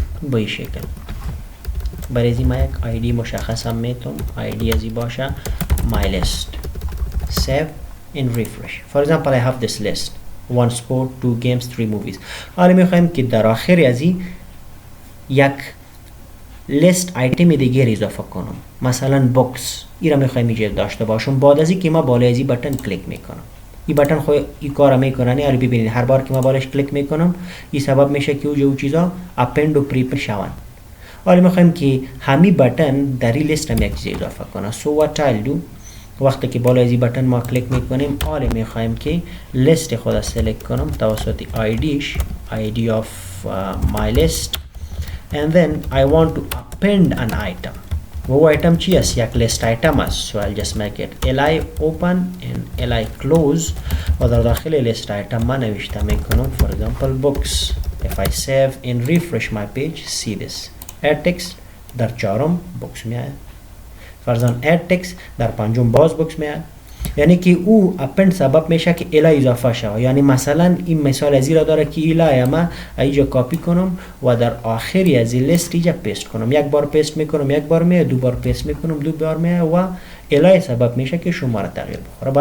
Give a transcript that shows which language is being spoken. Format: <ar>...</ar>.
<fa>به این شکل برای ما یک آیدی مشخص هم میتونم، آیدی ازی باشه my list.</fa> <en>save and refresh. for example I have this list 1 sport 2 games 3 movies.</en> <fa>حالا میخوایم که در آخر از این یک لیست آیتم دیگه اضافه کنم، مثلا بوکس. این را میخوایم اینجا داشته باشم. بعد از این که ما بالای این بٹن کلیک میکنم، این بٹن خود این کار میکنه. نه ببینید هر بار که ما بالش کلیک میکنم این سبب میشه که اون چیزا append و prepend شوند. حالا میخوایم که همین بٹن در این لیست هم یک چیز اضافه کنه.</fa> <en>so what I'll do</en> <fa>وقتی که بالای این بٹن ما کلیک میکنیم، حالا میخوایم که لیست خود سلکت کنم توسط آیدیش،</fa> <en>ID of my list, and then I want to append an item.</en> <fa>वो item چی است؟ یک لیست item است.</fa> <en>so I'll just make it li open and li close</en> <fa>و در داخل لیست item ما نوشته میکنم</fa> <en>for example books. if I save and refresh my page, see this add text</en> <fa>در چهارم books میاد، فرضاً add text در پنجم باز بوکس میاد. یعنی که او append سبب میشه که الی اضافه شه. یعنی مثلا این مثال از را داره که الی ما اینجا کاپی کنم و در آخری از این لیست اینجا پیست کنم. یک بار پیست میکنم یک بار میاد، دو بار پیست میکنم دو بار میاد و الی سبب میشه که شماره تغییر بخوره.</fa>